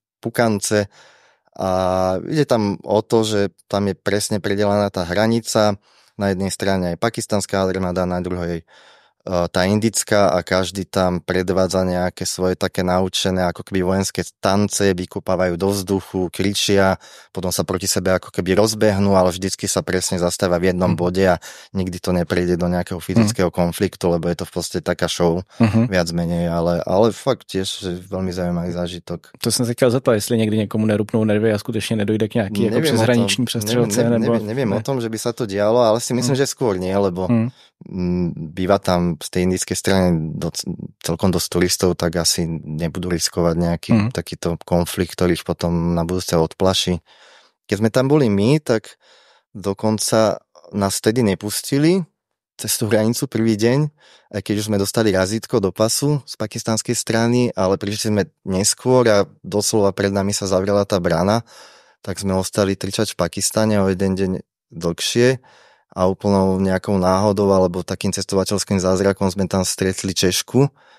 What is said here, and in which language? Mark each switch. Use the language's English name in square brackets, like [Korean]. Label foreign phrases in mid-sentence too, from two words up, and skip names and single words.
[Slovak] pukance a ide tam o to, že tam je presne predelaná tá hranica, na jednej strane aj pakistanská armáda, na druhej tá indická a každý tam predvádza nejaké svoje také naučené ako keby vojenské tance, vykopávajú do vzduchu, kričia, potom sa proti sebe ako keby rozbehnú, ale vždycky sa presne zastáva v jednom bode a nikdy to neprejde do nejakého fyzického konfliktu, lebo je to v podstate taká show, viac menej, ale fakt tiež že veľmi zaujímavý zážitok. [Czech] To jsem se chtěl zeptat, jestli někdy někomu nerupnou nervy a skutečně nedojde k nějaký jako přeshraniční přestřelce. [Slovak] Neviem o tom, že by sa to dialo, ale si myslím, že skôr nie, lebo býva tam z tej indickej strany celkom dosť turistov, tak asi nebudú riskovať nejaký takýto konflikt, ktorý ich potom na budúce odplaší. Keď sme tam boli my, tak dokonca nás vtedy nepustili cez tú hranicu prvý deň, aj keď už sme dostali razítko do pasu z pakistanskej strany, ale prišli sme neskôr a doslova pred nami sa zavrela tá brána, tak sme ostali tričať v Pakistane o jeden deň dlhšie a úplnou nejakou náhodou alebo takým cestovateľským zázrakom sme tam stretli Češku.